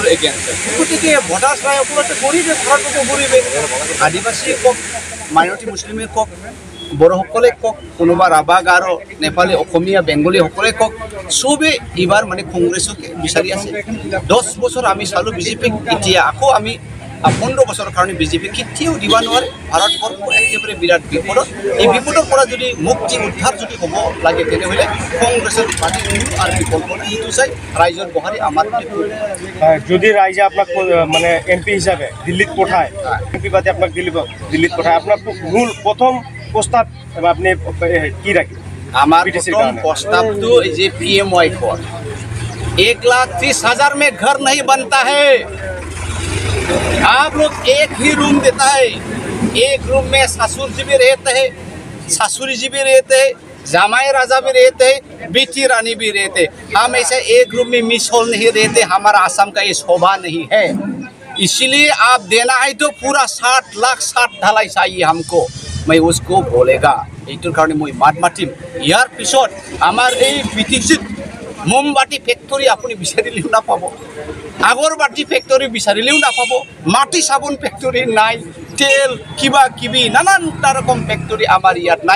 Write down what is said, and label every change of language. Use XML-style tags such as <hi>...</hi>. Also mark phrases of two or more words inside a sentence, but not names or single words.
<as>এগেইনষ্ট গতিকে ভোটাৰ্ছ ৰাইজসকলতে গৰীবে ভাৰতবৰ্ষ গৰীবে আদিবাসীয়ে কওক মাইনৰিটি মুছলিমে কওক বড়োসকলে কওক কোনোবা ৰাভা গাৰো নেপালী অসমীয়া বেংগলীসকলে কওক চবেই এইবাৰ মানে কংগ্ৰেছকে বিচাৰি আছে 10 বছৰ আমি চালোঁ বিজেপিক এতিয়া আকৌ আমি 15 বছৰৰ কাৰণে বিজেপি কেতিয়াও দিব নোৱাৰে ভাৰতবৰ্ষ একেবাৰে বিৰাট বিপদত এই বিপদৰ পৰা যদি মুক্তি উদ্ধাৰ যদি হ'ব লাগে তেনেহ'লে কংগ্ৰেছৰ পাৰ্টি আৰু বিকল্প নাই সেইটো চাই ৰাইজৰ বহাৰি আমাৰ যদি ৰাইজে আপোনাক মানে MP হিচাপে দিল্লীত পঠায় MP পাতি আপোনাক দিল্লীত পঠায় আপোনাৰ মূল প্ৰথম প্ৰস্তাৱ আপুনি কি ৰাখিব আমাৰ প্ৰথম প্ৰস্তাৱটো যে PMY কয়</as> <hi>1,30,000 में घर नहीं बनता है आप लोग एक ही रूम देता है एक रूम में ससुर जी भी रहते हैं ससुरी जी भी रहते हैं जामाई राजा भी रहते हैं बेटी रानी भी रहते हम ऐसे एक रूम में मिस होल नहीं रहते हमारा आसाम का ये शोभा नहीं है इसलिए आप देना है तो पूरा 60 लाख 60 ढलाई चाहिए हमको मैं उसको बोलेगा</hi> <as>এইটোৰ কাৰণে মই মাত মাতিম ইয়াৰ পিছত আমাৰ এই পিটিচিত মোমবাতি ফেক্টৰী আপুনি বিচাৰিলেও নাপাব আগৰবাতি ফেক্টৰী বিচাৰিলেও নাপাব মাটি চাবোন ফেক্টৰী নাই তেল কিবা কিবি নানান ৰকম ফেক্টৰী আমাৰ ইয়াত নাই</as>